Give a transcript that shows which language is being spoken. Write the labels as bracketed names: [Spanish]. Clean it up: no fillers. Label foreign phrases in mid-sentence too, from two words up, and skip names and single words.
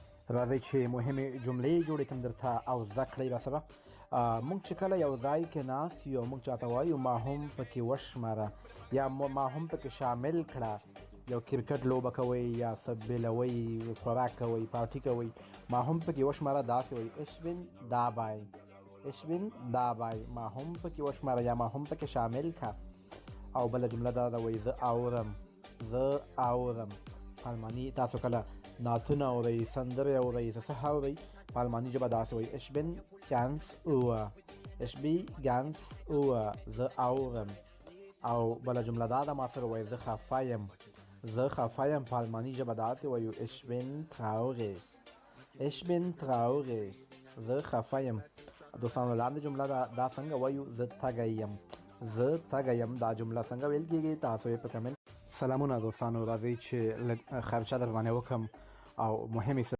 [Pashto] راځئ چې مهمې جملې جوړې کړم درته او زده کړئ راسره. موږ چې کله یو ځای کې ناست یو موږ چاته وایو ما هم پکې وشماره یا ما هم پکې شامل کړه. یو کرکټ لوبه کوئ یا څه بیلوئ خوراک کوئ پارټي کوئ ما هم پکې وشماره داسې وایي [German] ich bin dabei ich bin dabei [Pashto] ما هم پکې وشماره یا ما هم پکې شامل کړه. او بله جمله دا ده وایي زه اورم په الماني تاسو کله نعتونه اورئ سندرې اورئ څه اورئ په الماني ژبه داسې وایي [German] ich bin ganz ohr [Pashto] زه اورم. او بله جمله دا ده ما سره وایي زه خفه یم په الماني ژبه داسې وایو [German] ich bin traurig [Pashto] زه خفه یم. دوستانو لاندې جمله دا څنګه وایو زه تږی یم دا جمله څنګه ویل کېږي تاسو یې په کمنټ. سلامونه دوستانو راځئ چې لږ خرچه در باندې وکړم او مهمې